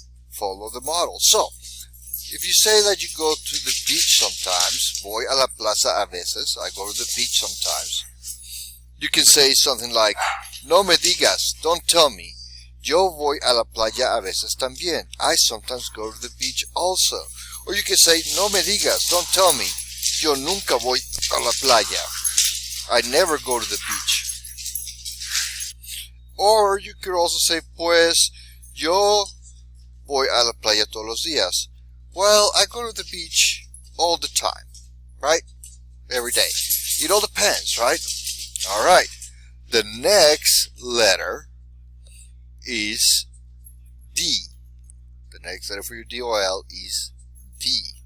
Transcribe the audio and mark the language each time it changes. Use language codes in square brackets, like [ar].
[en] Follow the model. So, if you say that you go to the beach sometimes, voy a la plaza a veces, I go to the beach sometimes, you can say something like, no me digas, don't tell me, yo voy a la playa a veces también, I sometimes go to the beach also. Or you can say, no me digas, don't tell me, yo nunca voy a la playa, I never go to the beach. [es] Or you could also say, pues, yo voy a la playa todos los días. [en] Well, I go to the beach all the time, right? Every day. It all depends, right? Alright. The next letter is D. The next letter for your DOL is D.